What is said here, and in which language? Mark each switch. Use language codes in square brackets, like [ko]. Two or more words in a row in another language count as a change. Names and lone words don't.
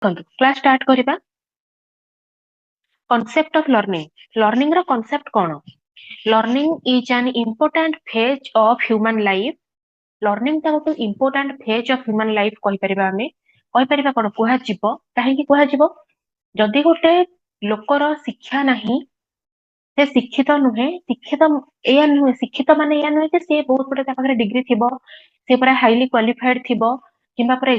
[en] class start [or] करिबा [en] concept of learning [or] ର concept କଣ [en] learning is an important phase of human life [or] learning ଟା ଗୋଟେ [en] important phase of human life [or] କହିପାରିବା ଆମେ କହିପାରିବା କଣ କୁହାଯିବ କାହିଁକି କୁହାଯିବ ଯଦି ଗୋଟେ ଲୋକର ଶିକ୍ଷା ନାହିଁ ସେ ଶିକ୍ଷିତ ନୁହେଁ ଶିକ୍ଷିତ ଏଇଆ ନୁହେଁ ଶିକ୍ଷିତ ମାନେ ଏଇଆ ନୁହେଁ ଯେ ସେ ବହୁତ ଗୋଟେ ତା ପାଖରେ ଡିଗ୍ରୀ ଥିବ ସେ ପୁରା [en] highly qualified [or] ଥିବ କିମ୍ବା ପୁରା